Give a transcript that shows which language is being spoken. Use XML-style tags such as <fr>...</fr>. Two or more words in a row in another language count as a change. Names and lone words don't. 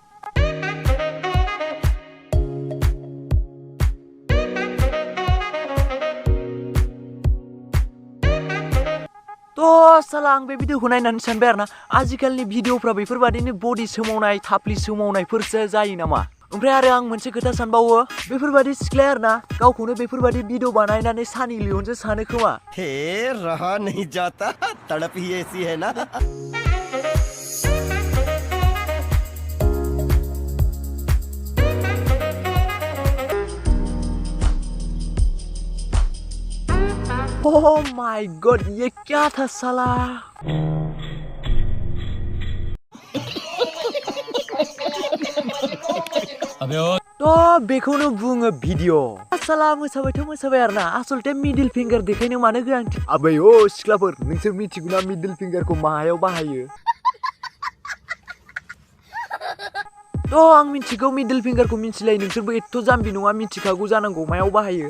<brx>तो साला आं बे भिडिअखौ नायनानै सानबाय आरोना, आजिखालिनि भिडिअफ्रा बेफोरबादिनो बडि सोमावनाय थाफ्लि सोमावनायफोरसो जायो नामा। ओमफ्राय आरो आं मोनसे खोथा सानबावो, बेफोरबादि सिख्लाया आरोना गावखौनो बेफोरबादि भिडिअ बानायनानै सानि लियनसो सानो खोमा।</brx> <hi>हे रहा नहीं जाता, तड़प ही ऐसी है ना।</hi> <en>Oh my god,</en> <hi>ये क्या था साला।</hi> <brx>तो बेखौनो बुङो भिडिअ। साला मोसाबाय आरोना, आसलते</brx> <en>middle finger</en> <brx>देखायनो मानो गोनांथि। आबै ओ सिख्लाफोर, नोंसोर मिथिगौना</brx> <en>middle fingerखौ</en> <brx>मायाव बाहायो? तो आं मिथिगौ</brx> <en>middle fingerखौ</en> <brx>मिथिलाय, नोंसोरबो एथ' जाम्बि नङा, मिथिखागौ जानांगौ मायाव बाहायो।</brx>